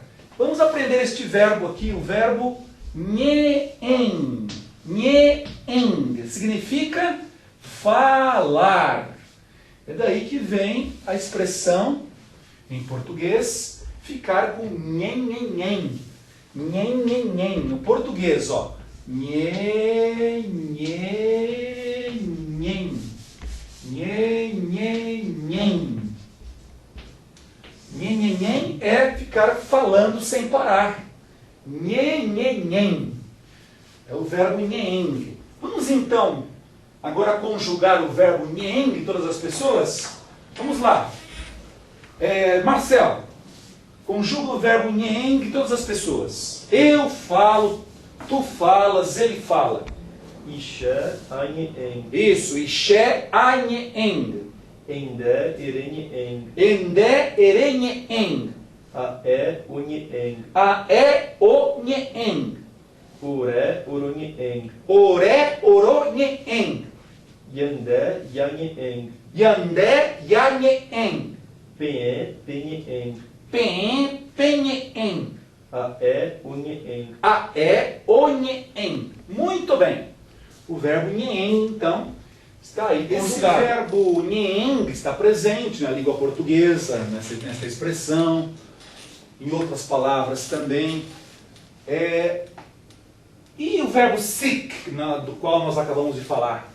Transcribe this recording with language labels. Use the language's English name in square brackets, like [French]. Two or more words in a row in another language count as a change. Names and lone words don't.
[Portuguese] Vamos aprender este verbo aqui, o verbo nheen. Nheen significa falar. É daí que vem a expressão, em português, ficar com nhen, nhen, nhen. Nhen, nhen, nhen. No português, ó. Nhe, nhe, nhen. Nhe, nhe, nhen. é ficar falando sem parar. Nhen. É o verbo nhen. Vamos então agora conjugar o verbo nhen em todas as pessoas? Vamos lá. Marcelo, conjuga o verbo nhen em todas as pessoas. Eu falo, tu falas, ele fala. [Tupí] Ixé, anhe, eng. Isso, ixé, anhe, eng. Endé, erenhe, eng. Endé, erenhe, eng. Aé, unhe, eng. Aé, onhe, eng. Uré, uronhe, eng. Oré, oronhe, eng. Yandé, yanhe, eng. Yandé, yanhe, eng. Penhé, penhe, eng. Pen, penhe, eng. Aé, unhe, eng. Aé, onhe, eng. [Portuguese] Muito bem. O verbo nhen, então, está aí. Esse Conjugado. verbo nhen está presente na língua portuguesa, nessa expressão, em outras palavras também. E o verbo sick, do qual nós acabamos de falar?